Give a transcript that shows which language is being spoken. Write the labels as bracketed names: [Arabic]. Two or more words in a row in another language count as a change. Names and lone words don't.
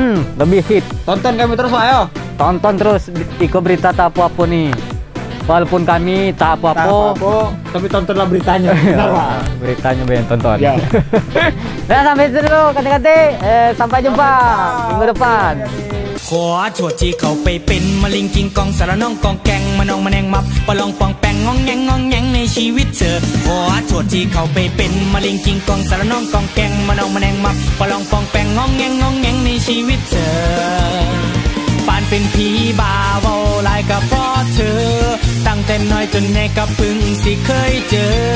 [Malay] Lebih hit. Tonton kami terus, Pak, ayo. Tonton terus Iko berita tak apa-apa nih. Walaupun kami tak apa-apa, tapi tontonlah beritanya. Benar, Pak. Beritanya biar tonton. Ya. Nah, sampai situ dulu kata-kata. Sampai jumpa minggu depan. [Northeastern Thai] ขอโทษที่เขาไปเป็นมะลิงกิงกองสารน้องกองแกงมะนองมะแนงมับปะลองปองแปงงองแงงในชีวิตเธอขอโทษที่เขาไปเป็นมะลิงกิงกองสารน้องกองแกงมะนองมะแนงมับปะลองปองแปงงองแงงในชีวิตเธอปานเป็นผีบาเว้าลายกับพ่อเธอตั้งแต่น้อยจนใหญ่ก็เพิ่งสิเคยเจอ